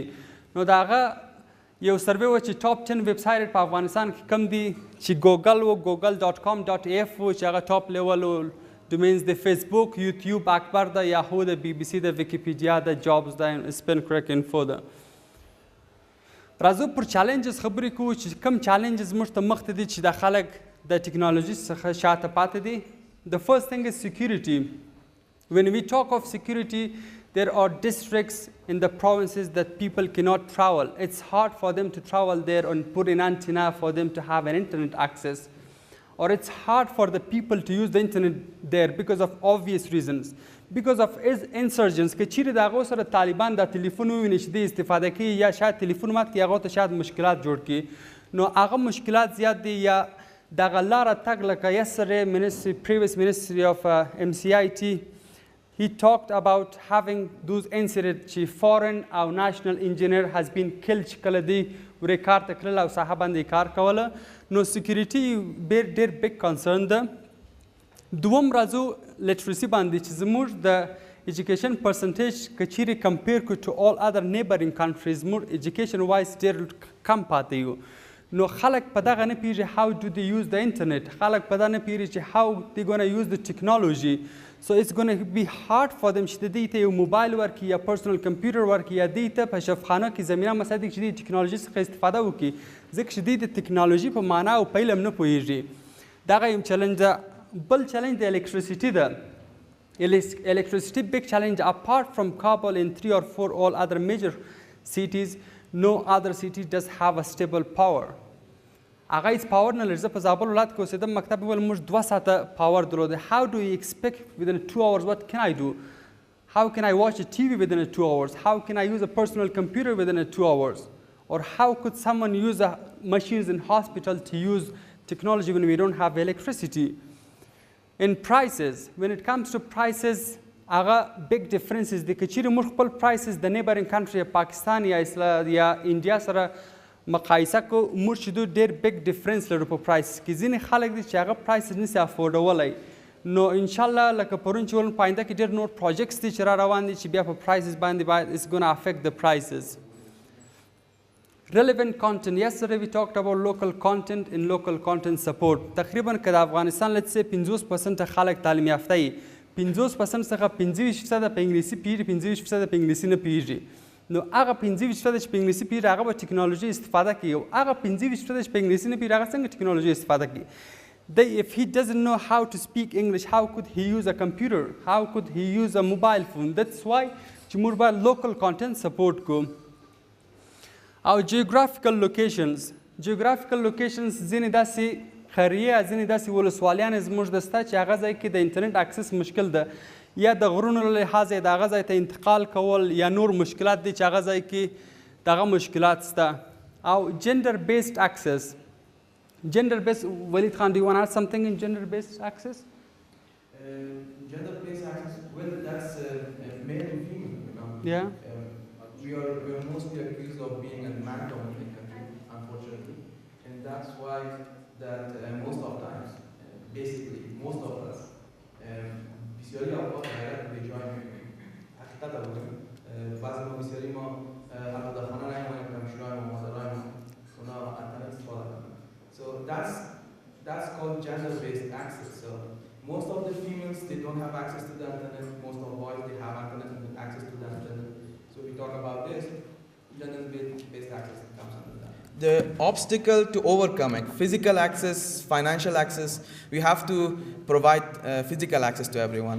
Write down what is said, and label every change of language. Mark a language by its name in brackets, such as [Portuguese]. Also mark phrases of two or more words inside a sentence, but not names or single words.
[Pashto] نو د هغه یو سروې و چې ټاپ 10 [English] web site [Pashto] په افغانستان کې کم دي چې ګوګل و google.com.af و چې هغه [English] top level domains [Pashto] د فیسبوک، یوټیوب اکبر ده، یاهو ده، بی بی سی ده، ویکیپیډیا ده، جابز ده، سپین کریک انفو ده. راځو پر چالنجز خبرې کوو چې کم چالنجز موږ ته مخ ته دي چې د خلک د ټیکنالوژي څخه شاته پاتې دي. [English] The first thing is security. When we talk of security, there are districts in the provinces that people cannot travel. It's hard for them to travel there and put an antenna for them to have an internet access. Or it's hard for the people to use the internet there because of obvious reasons. Because of insurgents [Pashto] که چیرې د هغو سره طالبان دا تلیفون وویني چې دوی استفاده کوي یا شاید تلیفون مات کړي هغو ته شاید مشکلات جوړ کړي. نو هغه مشکلات زیات دي. یا دغه لاره تګ لکه [English] yesterday previous ministry of MCIT he talked about having those incidents [Pashto] چې foreign او [English] national engineer has been killed [Pashto] چې کله دوی ورې کار ته کړل او ساحه باندې کار کوله. نو سکیورټي ډېر [English] big concern [Pashto] ده. دوم راځو لټرسي باندې چې زموږ د [English] education percentage [Pashto] که چیرې کمپیر کړو [English] to all other neighboring countries [Pashto] زموږ [English] education wise [Pashto] ډېر کم پاتې یو. نو خلک په دغه نه پیږي [English] how do they use the internet. [Pashto] خلک په دغه نه پیږي چې [English] how they gonna use the technology. So it's going to be hard for them [Pashto] چې دوی ته یو موبایل ورکړي یا [English] personal computer [Pashto] ورکړي یا دوی ته په شفخانه کې زمینه مساعد چې دوی ټیکنالوژي څخه استفاده وکړي ځکه چې دوی د ټیکنالوژي په معنا او په علم نه پوهېږي. دغه یو چلنج ده. بل چلنج د الکتریسټي ده. [English] Electricity big challenge apart from Kabul in 3 or 4 all other major cities. No other city does have a stable power. [Pashto] هغه هیڅ پاور نه لري. زه په زابل ولایت کې اوسېدم مکتب ویل موږ 2 ساعته پاور درلود. [English] How do you expect within 2 hours what can I do? How can I watch a TV within 2 hours? How can I use a personal computer within 2 hours? Or how could someone use machines in hospital to use technology when we don't have electricity? In prices, when it comes to prices, هغه big differences دي. [Pashto] که چیرې موږ خپل prices د [English] neighboring country [Pashto] پاکستان یا انډیا سره مقایسه کو موږ چې دوی ډېر [English] big difference [Pashto] لرو په پرایس کې. ځینې خلک دي چې هغه پرایس نشي افورډولی. نو انشاءالله لکه پرون چې ولن په آینده کې ډېر نور پروجیکټس دي چې را روان دي چې بیا په پرایسز باندې باید [English] it's going to affect the prices. Relevant content. Yesterday we talked about local content and local content support. [Pashto] تقریبا که د افغانستان [English] let's say [Pashto] 50% خلک تعلیم یافته وي 50% څخه 25% په انګلیسي پوهېږي 25% په انګلیسي نه پوهېږي. نو هغه 25% چې په انګلیسي پوهېږي هغه به ټیکنالوژي استفاده کوي او هغه 25% چې په انګلیسي نه پوهېږي هغه څنګه ټیکنالوژي استفاده کوي. [English] If he doesn't know how to speak English, how could he use a computer? How could he use a mobile phone? That's why [Pashto] چې موږ باید [English] local content support [Pashto] کوو. او [English] geographical locations [Pashto] ځینې داسې خریې ځینې داسې ولسوالیانې زموږ د سته چې هغه ځای کې د انټرنیټ اکسس مشکل ده یا د غرونو له لحاظه د هغه ځای ته انتقال کول یا نور مشکلات دي چې هغه ځای کې دغه مشکلات شته. [English] او gender based access. Waleed Khan, do you want to add something in gender based access? Gender based access, well, that's male and female, you know. Yeah. We are mostly accused of being a man-dominated country, unfortunately, and that's why that most of times, basically most of us, [Persian] بسیاری اوقات غیرت به جای می‌بینیم. حقیقت بگیم، بعضی ما بسیاری ما البته خانه نمی‌مانیم که مشروع ما مادرای ما اونا انترنت استفاده [English] that's called gender-based access. So most of the females, they don't have access to the internet. Most of the boys, they have internet and access to the internet. So we talk about this, gender-based access comes under that. The obstacle to overcoming physical access, financial access, we have to provide physical access to everyone.